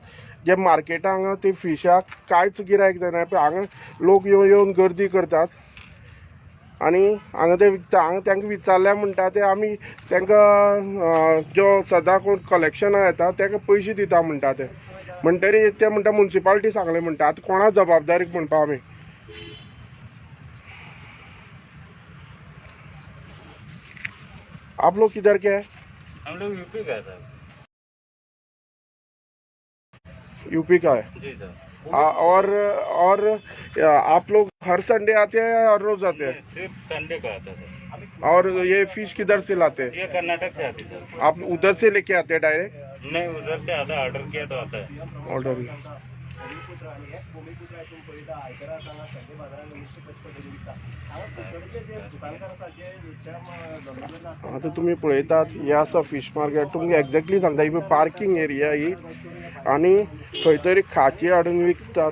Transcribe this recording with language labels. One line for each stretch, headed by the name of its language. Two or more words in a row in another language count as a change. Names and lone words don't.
Konkani: जे मार्केटां हांगा ते फिशाक कांयच गिरायक जायना, हांगा लोक येवन गर्दी करतात आनी हांगा ते विकता. हांगा तांकां विचारल्या म्हणटा ते आमी तांकां जो सदां कोण कलेक्शनाक येता ताका पयशे दिता म्हणटा ते. म्हणटरी ते म्हणटा म्युन्सिपाल्टी सांगलें म्हणटा. आतां कोणा जबाबदारीक म्हणपा आमी?
Hindi: आप लोग किधर के हैं? हम लोग यूपी का सर। यूपी का है जी सर। और आप लोग हर संडे आते हैं या हर रोज आते हैं? सिर्फ संडे का आता है सर। और ये फिश किधर से लाते हैं? ये कर्नाटक से आती है सर। आप उधर से लेके आते हैं डायरेक्ट? नहीं, उधर से आधा ऑर्डर किया तो आता है। ऑर्डर.
Konkani: आता तुम्ही पळयतात हे आसा
English: fish market.
Konkani: तुमकां एक्झॅक्टली सांगता ही
English: parking area
Konkani: ही, आनी खंय तरी खाची हाडून विकतात.